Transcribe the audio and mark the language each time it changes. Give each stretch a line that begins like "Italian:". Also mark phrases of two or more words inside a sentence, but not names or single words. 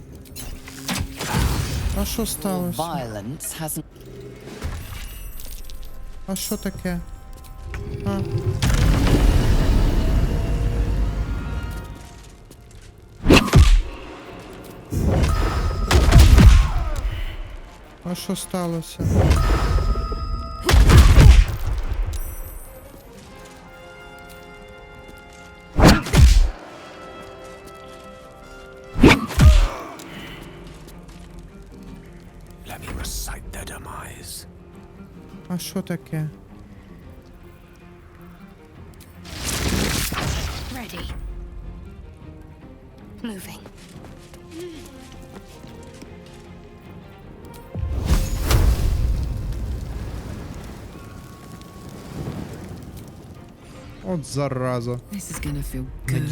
Ukrainian: А що сталося? А що таке? А що сталося?
English: Let me recite their demise.
Ukrainian: А що таке?
English: Ready. Moving.
Ukrainian: От зараза.
English: This is gonna feel
Ukrainian: Не
English: good.